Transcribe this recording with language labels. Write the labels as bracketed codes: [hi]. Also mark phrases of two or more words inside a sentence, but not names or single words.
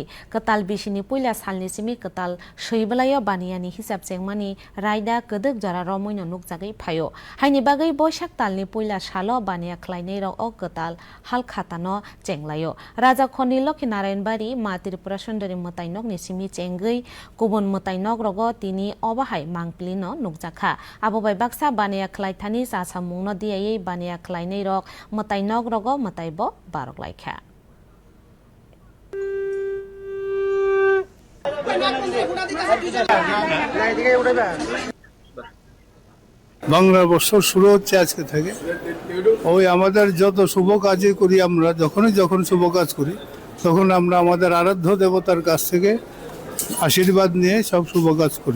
[trp] katal bisini poila salni simi katal soibalayo baniani hisab chengmani raida kedek jara romoino nukjagai phaio haini bagai boisak talni poila salo bania khlainai rok ok katal hal khata no chenglayo raja khoni lokhi narayan bari ma tripura sundari matainok ni simi chengai kubun matainok rogo tini obahai mangplino nukjakha abo bai baksa bania khlaithani sa samungno diai bania khlainai rok matai nog rogo matai bo barok laikha [bn] বাংলা বছর শুরু হচ্ছে আজকে থেকে ওই আমাদের যত শুভ কাজই করি আমরা যখন শুভ কাজ করি তখন আমরা আমাদের আরাধ্য দেবতার কাছ থেকে আশীর্বাদ নিয়ে সব শুভ কাজ করি।